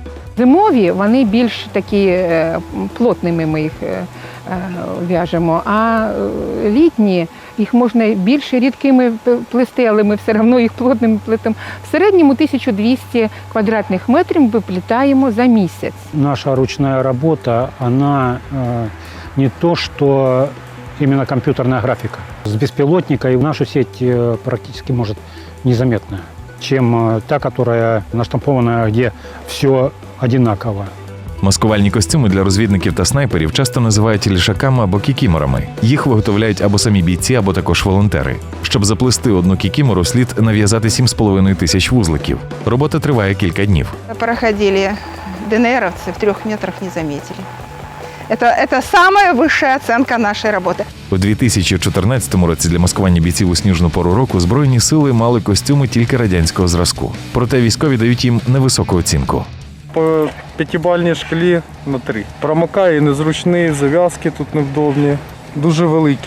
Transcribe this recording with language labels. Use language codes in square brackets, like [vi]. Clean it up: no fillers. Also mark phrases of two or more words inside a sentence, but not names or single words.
[uk] Зимові, вони більш такі плотними ми їх в'яжемо, а літні, їх можна більш рідкими плести, але ми все одно їх плотними плетемо. В середньому 1200 квадратних метрів ми плетаємо за місяць. [ru] Наша ручная работа, она не то, что именно компьютерная графика. С беспилотника и в нашу сеть практически может незаметно, чем та, которая наштампована, где все одинаково. [uk] Маскувальні костюми для розвідників та снайперів часто називають лішаками або кікіморами. Їх виготовляють або самі бійці, або також волонтери. Щоб заплести одну кікімору, слід нав'язати 7,5 тисяч вузликів. Робота триває кілька днів. [ru] Проходили ДНРовцы, в 3 метрах не заметили. Это самая высшая оценка нашей работы. [uk] У 2014 році для маскування бійців у сніжну пору року Збройні сили мали костюми тільки радянського зразку. Проте військові дають їм невисоку оцінку. По 5-бальній шкалі на 3. Промокає, незручний, зав'язки тут невдобні, дуже великі.